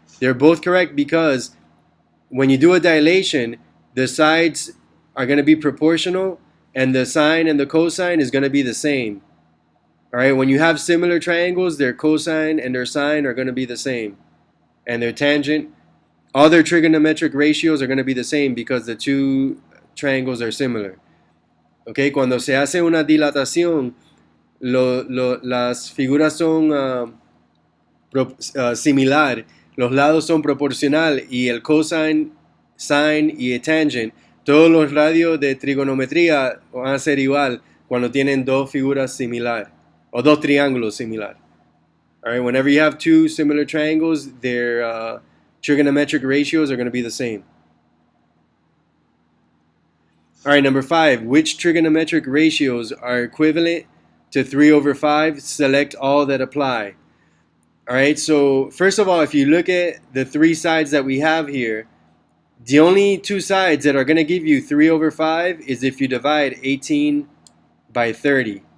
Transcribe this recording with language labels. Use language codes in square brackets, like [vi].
[en] They're both correct because when you do a dilation, the sides are going to be proportional and the sine and the cosine is going to be the same. All right, when you have similar triangles, their cosine and their sine are going to be the same. And their tangent, all their trigonometric ratios are going to be the same because the two triangles are similar. [es] Okay, cuando se hace una dilatación, las figuras son similar, los lados son proporcional y el cosine, sine y el tangent, todos los radios de trigonometría van a ser igual cuando tienen dos figuras similar o dos triángulos similar. [en] All right, whenever you have two similar triangles, their trigonometric ratios are going to be the same. All right, number 5. Which trigonometric ratios are equivalent to 3 over 5? Select all that apply. All right, so first of all, if you look at the 3 sides that we have here, the only 2 sides that are going to give you 3 over 5 is if you divide 18 by 30.